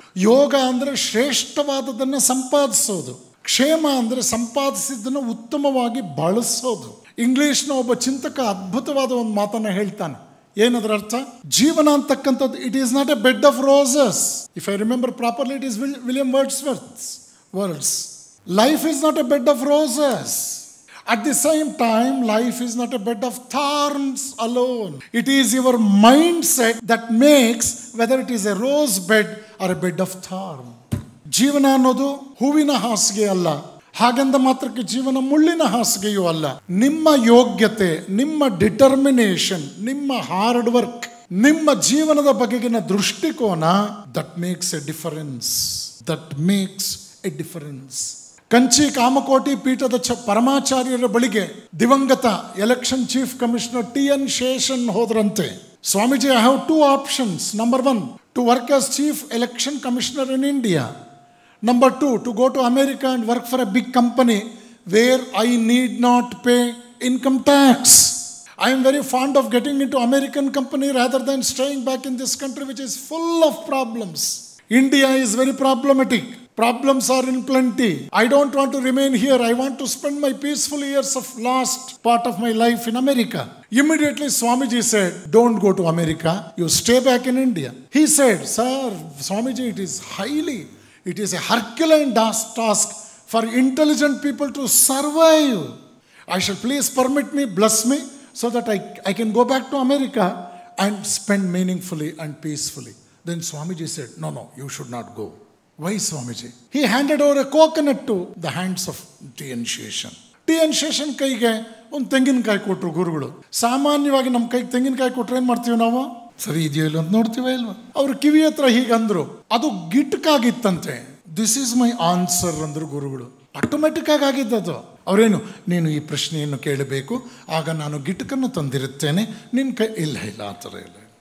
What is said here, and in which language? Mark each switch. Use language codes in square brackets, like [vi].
[kn] ಯೋಗ ಅಂದರೆ ಶ್ರೇಷ್ಠವಾದದನ್ನು ಸಂಪಾದಿಸೋದು, ಕ್ಷೇಮ ಅಂದರೆ ಸಂಪಾದಿಸಿದ್ದನ್ನು ಉತ್ತಮವಾಗಿ ಬಳಸೋದು. ಇಂಗ್ಲೀಷ್ನ ಒಬ್ಬ ಚಿಂತಕ ಅದ್ಭುತವಾದ ಒಂದು ಮಾತನ್ನು ಹೇಳ್ತಾನೆ. ಏನದರ ಅರ್ಥ? ಜೀವನ ಅಂತಕ್ಕಂಥದ್ದು [en] It is not a bed of roses. If I remember properly it is William Wordsworth's words. Life is not a bed of roses. At the same time, life is not a bed of thorns alone. It is your mindset that makes whether it is a rose bed or a bed of thorn. [kn] ಜೀವನ ಅನ್ನೋದು ಹೂವಿನ ಹಾಸಿಗೆ ಅಲ್ಲ, ಹಾಗಂದ ಮಾತ್ರಕ್ಕೆ ಜೀವನ ಮುಳ್ಳಿನ ಹಾಸಿಗೆಯೂ ಅಲ್ಲ. ನಿಮ್ಮ ಯೋಗ್ಯತೆ, ನಿಮ್ಮ ಡಿಟರ್ಮಿನೇಷನ್, ನಿಮ್ಮ ಹಾರ್ಡ್ ವರ್ಕ್, ನಿಮ್ಮ ಜೀವನದ ಬಗೆಗಿನ ದೃಷ್ಟಿಕೋನ [en] That makes a difference. That makes a difference. [kn] Kanchi Kamakoti ಪೀಠದ ಪರಮಾಚಾರ್ಯರ ಬಳಿಗೆ ದಿವಂಗತ election chief commissioner TN Seshan ಹೋದ್ರಂತೆ. [en] Swamiji, I have 2 options. Number 1, to work as chief election commissioner in India. Number 2, to go to America and work for a big company where I need not pay income tax. I am very fond of getting into American company rather than staying back in this country which is full of problems. India is very problematic. Problems are in plenty. I don't want to remain here. I want to spend my peaceful years of last part of my life in America. Immediately Swamiji said, don't go to America. You stay back in India. He said, sir, Swamiji, it is a Herculean task for intelligent people to survive. I shall please permit me, bless me, so that I can go back to America and spend meaningfully and peacefully. Then Swamiji said, no, you should not go. Why, Swamiji? He handed over a coconut to the hands of TN Seshan. [kn] TN Seshan ಕೈಗೆ ಒಂದು ತೆಂಗಿನಕಾಯಿ ಕೊಟ್ಟರು ಗುರುಗಳು. ಸಾಮಾನ್ಯವಾಗಿ ನಮ್ಮ ಕೈಗೆ ತೆಂಗಿನಕಾಯಿ ಕೊಟ್ಟರೆ ಏನು ಮಾಡ್ತೀವಿ ನಾವು? ಸರಿ ಇದೆಯೋ ಇಲ್ಲ ಅಂತ ನೋಡ್ತೀವ ಇಲ್ವಾ? ಅವ್ರ ಕಿವಿ ಹತ್ರ ಹೀಗಂದ್ರು, ಅದು ಗಿಟ್ಕಾಗಿತ್ತಂತೆ. [en] this is my answer [kn] ಅಂದರು ಗುರುಗಳು. ಆಟೋಮೆಟಿಕ್ ಆಗಿದ್ದದು. ಅವರೇನು, ನೀನು ಈ ಪ್ರಶ್ನೆಯನ್ನು ಕೇಳಬೇಕು, ಆಗ ನಾನು ಗಿಟ್ಕನ್ನು ತಂದಿರುತ್ತೇನೆ, ನಿನ್ನ ಕೈ ಇಲ್ಲ ಆ ಥರ ಇಲ್ಲ.